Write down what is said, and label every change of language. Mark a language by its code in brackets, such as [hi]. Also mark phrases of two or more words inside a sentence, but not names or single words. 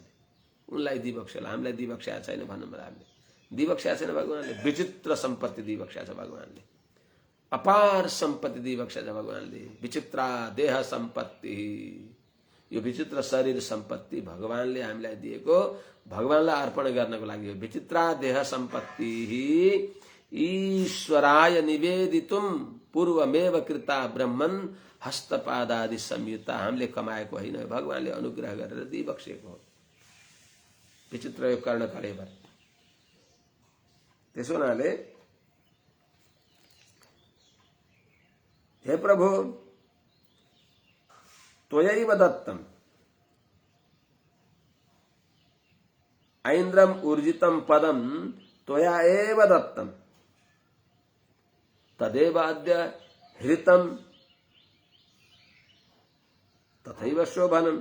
[ne] उनलाई दिइबक्स्यो, हामीलाई दिइबक्स्या छैन भन्नु पर्यो। हामीले दिइबक्स्या छैन भगवानले। विचित्र सम्पत्ति दिइबक्स्या छ भगवानले। अपार सम्पत्ति दिइबक्स्या छ भगवानले। [sa] विचित्रा देह सम्पत्ति, [ne] यो विचित्र शरीर सम्पत्ति भगवानले हामीलाई दिएको, भगवानलाई अर्पण गर्नको लागि हो। [sa] विचित्रा देह सम्पत्ति ईश्वराय निवेदितुम पूर्वमेव कृता ब्रह्मन् हस्तपादादि संयुता। [ne] हामीले कमाएको होइन, भगवानले अनुग्रह गरेर दिइबक्सेको हो। विचित्र यो कर्ण कलेवर। त्यसो हुनाले हे प्रभु [sa] त्वयैव दत्तम ऐन्द्रम ऊर्जितम पदम त्वया एव दत्तम तदेव अद्य हृतम तथैव शोभनम।